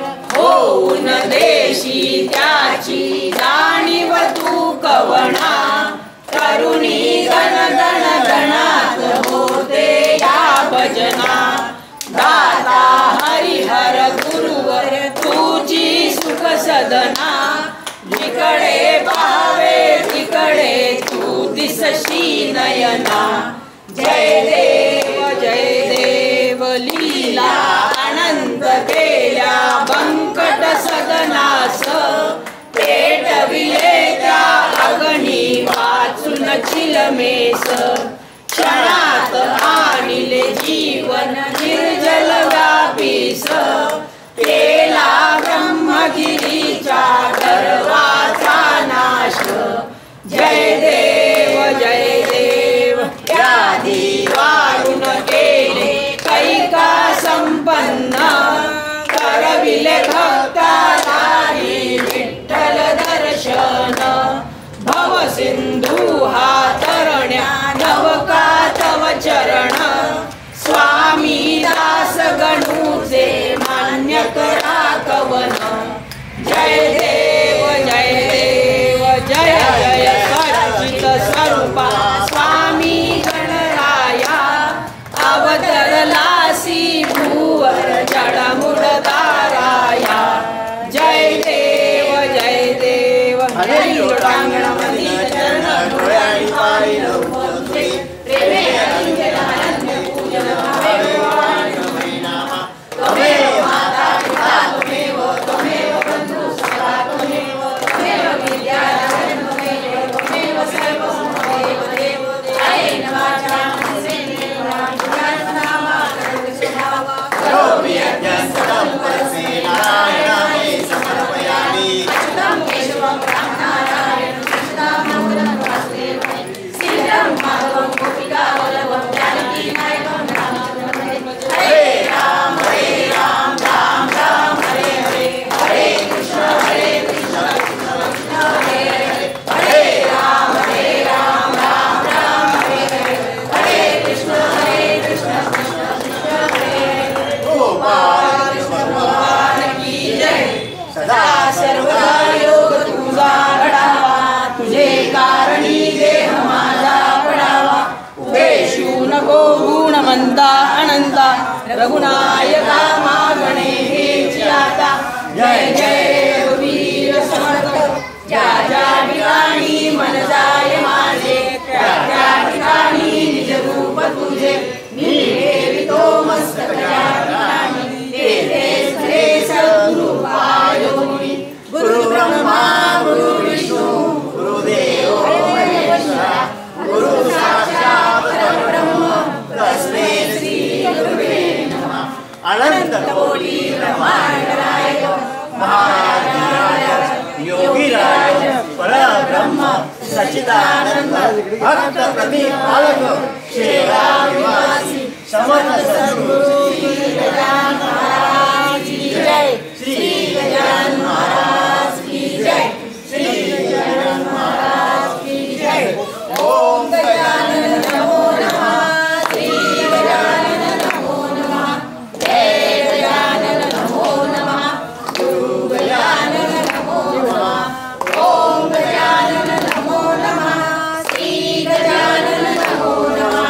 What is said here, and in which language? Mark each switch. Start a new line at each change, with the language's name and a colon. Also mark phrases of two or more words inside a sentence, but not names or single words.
Marathi: होऊन देशी त्याची जाणीव तू कवणा करुणी गण गणात होते या भजना दाता हरिहर गुरुवर तुझी सुख सदना जिकडे पाहावे तिकडे तू दिसशी नयना जय देव लीला अनंत केल्या बंकट सदनास पेटविले त्या अग्नी वाचून चिलमेस क्षणात आणिले जीवन निर्जल व्यापीस केला ब्रह्मगिरीच्या गर्वाचा नाश जय देव व्याधी वारून केले कैका संपन्न करविले भक्तालारी विठ्ठल दर्शन भव सिंधू हा तरण्या नवका तव चरण स्वामी दास गणूचे मान्य करा कवन जय देव जय सच्चित स्वरूपा स्वामी गणराया अवतरलासी भूवर जडमुळताराया जय देव हरी लोटांगणामध्ये चरण डोळ्याने पाहिलं प्रेमे अलिंगन अनन्य पूजन
Sanskrit: त्वमेव माता पिता त्वमेव बंधु सखा त्वमेव विद्या त्वमेव सर्वं त्वमेव कायेन वाचा मनसेन वाचा करोमि यज्ञं सदं परसे नारायणाय समर्पयामि अच्युतं केशवं रामनारायणं कृष्णं वासुदेवं श्रीराम माधवं गोपिका वल्लभं जानकी नायकं रामचन्द्रं हरे राम राम राम हरे हरे कृष्ण कृष्ण कृष्ण हरे हरे राम राम राम हरे हरे कृष्ण कृष्ण कृष्ण हरे
Hindi: गोपाल भगवान की जय
Marathi: सदा सर्वदा योग तुझा घडावा, तुझे कारणी देह माझा पडावा. उपेशू नको गुणवंता अनंता, रघुनायका मागणे हेची आता. जय जय रघुवीर समर्थ, ज्या ज्या ठिकाणी मन जाय माझे, त्या त्या ठिकाणी निज रूप तुझे. मी ठेवितो मस्तक या ठिकाणी, ते सद्गुरु पायोनी.
Sanskrit: गुरु ब्रह्मा गुरु विष्णू गुरुदेव महेश्वरा, गुरु साक्षात परब्रह्म तस्मै श्री गुरुवे नमः.
Hindi: अनंत कोटी ब्रह्मांड नायक महाराज योगीराज परब्रह्म सच्चिदानंद भक्त प्रतिपालक सेवा निवासी समर्थ सद्गुरु श्री गजानन महाराज की जय. श्री गजानन महाराज की जय. श्री गजानन महाराज की जय.
Sanskrit: ओम गजानन नमो नमः. श्री गजानन नमो नमः. जय गजानन नमो नमः. गुरु गजानन नमो नमः. ओम गजानन नमो नमः. श्री गजानन नमो नमः.